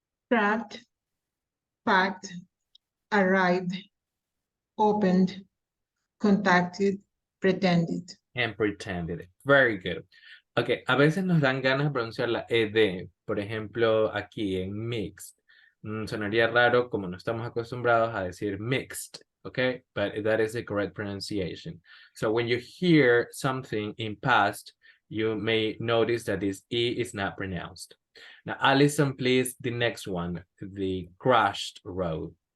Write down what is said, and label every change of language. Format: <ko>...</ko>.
<en>Cracked, packed, arrived, opened, contacted, pretended. And pretended. Very good.</en> <es>Okay, a veces nos dan ganas de pronunciar la ED. Por ejemplo, aquí en mixed. Sonaría raro como no estamos acostumbrados a decir mixed.</es> <en>Okay, but that is the correct pronunciation. So when you hear something in past, you may notice that this E is not pronounced. Now, Alison, please, the next one, the crushed road.</en>